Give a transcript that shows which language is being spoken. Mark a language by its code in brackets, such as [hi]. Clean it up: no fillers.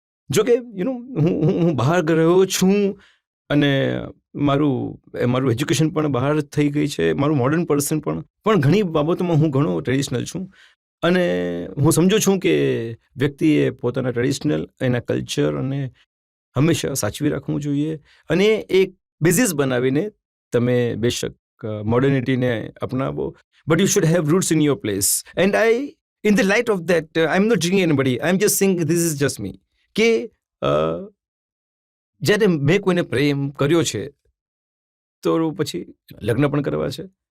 [gu] જો કે હું બહાર રહ્યો છું અને મારું એજ્યુકેશન પણ બહાર થઈ ગઈ છે, મારું મોડર્ન પર્સન પણ ઘણી બાબતોમાં હું ઘણો ટ્રેડિશનલ છું. અને હું સમજુ છું કે વ્યક્તિએ પોતાના ટ્રેડિશનલ એના કલ્ચર અને હંમેશા સાચવી રાખવું જોઈએ. અને એક બેઝિસ બનાવીને તમે બેશક મોડર્નિટીને અપનાવો, [en] But you should have roots in your place. And in the light of that, I'm not judging anybody. I'm just saying this is just me. [gu] કે જ્યારે મેં કોઈને પ્રેમ કર્યો છે તો પછી લગ્ન પણ કરવા છે.